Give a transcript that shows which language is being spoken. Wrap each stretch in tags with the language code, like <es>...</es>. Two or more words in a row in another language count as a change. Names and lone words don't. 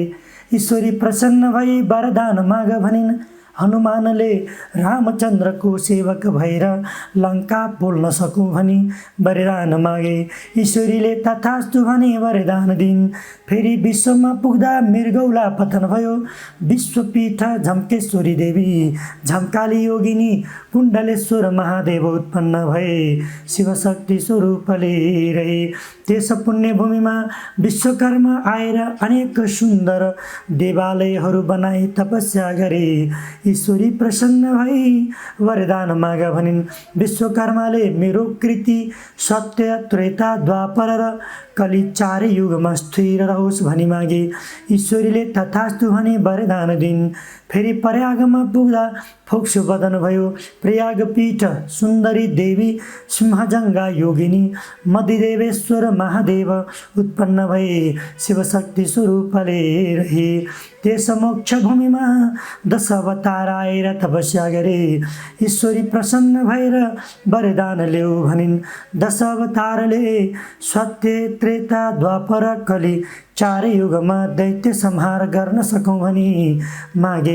<ne>ईश्वरी प्रसन्न भई वरदान माग भनिन्। हनुमानले रामचन्द्रको सेवक भएर लङ्का बोल्न सकौँ भनी वरदान मागे। ईश्वरीले तथास्तु भनी वरदान दिन्। फेरि विश्वमा पुग्दा मृगौला पतन भयो। विश्वपीठ झम्केश्वरी देवी झम्काली योगिनी कुण्डलेश्वर महादेव उत्पन्न भए। शिवशक्ति स्वरूपले रहे। त्यस पुण्यभूमिमा विश्वकर्मा आएर अनेक सुन्दर देवालयहरू बनाई तपस्या गरे। ईश्वरी प्रसन्न भई वरदान माग भनिन्। विश्वकर्माले मेरो कृति सत्य त्रेता द्वापर र कली चारै युगमा स्थिर रहोस् भनी मागे। ईश्वरीले तथास्तु भनी वरदान दिन्। फेरि प्रयागमा पुग्दा फोक्सो बदन भयो। प्रयाग पीठ सुन्दरी देवी सिंहजङ्गा योगिनी मदिदेवेश्वर महादेव उत्पन्न भए। शिवशक्ति स्वरूपले रहे। त्यस मोक्ष भूमिमा 10 अवतार आएर तपस्या गरे। ईश्वरी प्रसन्न भएर वरदान ल्याऊ भनिन्। 10 अवतारले सत्य त्रेता द्वापर कली चारै युगमा दैत्य संहार गर्न सकौँ भनी मागे।</ne>